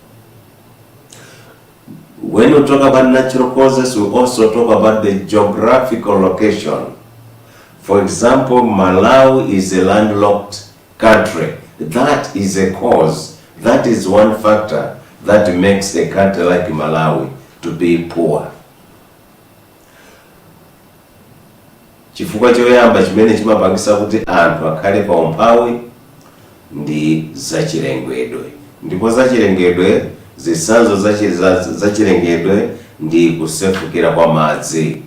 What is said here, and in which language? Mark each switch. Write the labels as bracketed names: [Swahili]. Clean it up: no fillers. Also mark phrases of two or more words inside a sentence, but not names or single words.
[English] When we talk about natural causes, we also talk about the geographical location. For example, Malawi is a landlocked country. That is a cause. That is one factor that makes a country like Malawi to be poor. [Nyanja] Chifukwa choyamba chimene chimapangisa kuti anthu akhale pa umphawi ndi zachilengedwe. Ndipo zachilengedwe, zitsanzo zachilengedwe ndi kusefukira kwa madzi.